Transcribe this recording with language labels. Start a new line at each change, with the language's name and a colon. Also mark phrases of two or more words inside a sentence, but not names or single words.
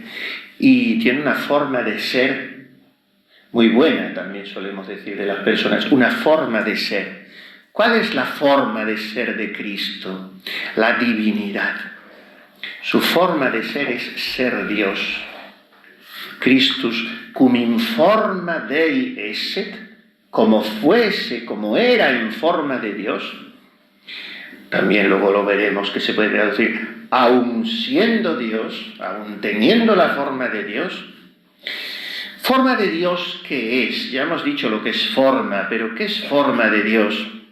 Spanish: Y tiene una forma de ser muy buena, también solemos decir de las personas, una forma de ser. ¿Cuál es la forma de ser de Cristo? La divinidad. Su forma de ser es ser Dios.
Latin: Christus cum in forma Dei esset,
Spanish: como fuese, como era en forma de Dios. También luego lo veremos que se puede traducir, aun siendo Dios, aun teniendo la forma de Dios. ¿Forma de Dios qué es? Ya hemos dicho lo que es forma, pero ¿qué es forma de Dios?